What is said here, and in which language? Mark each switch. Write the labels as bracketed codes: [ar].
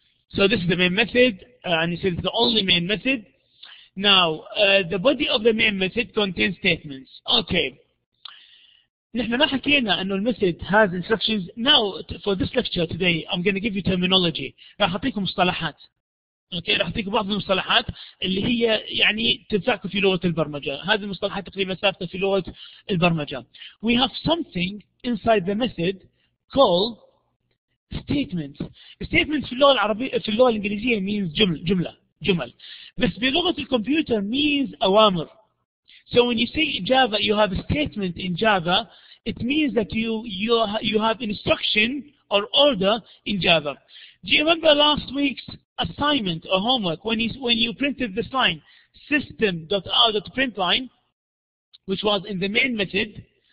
[en] So this is the main method, and it says it's the only main method. Now, the body of the main method contains statements. Okay. [ar] نحن ما حكينا انه الميثود has instructions. [en] Now for this lecture today I'm going to give you terminology. [ar] راح اعطيكم مصطلحات. اوكي راح اعطيكم بعض المصطلحات اللي هي يعني تنفعكم في لغة البرمجة. هذه المصطلحات تقريبا ثابتة في لغة البرمجة. [en] We have something inside the method called statements. [ar] Statements في اللغة العربية في اللغة الإنجليزية means جمل. بس بلغة الكمبيوتر means أوامر. [en] So when you say Java, you have a statement in Java, it means that you have instruction or order in Java. Do you remember last week's assignment or homework when you printed this line, system.out.println, which was in the main method?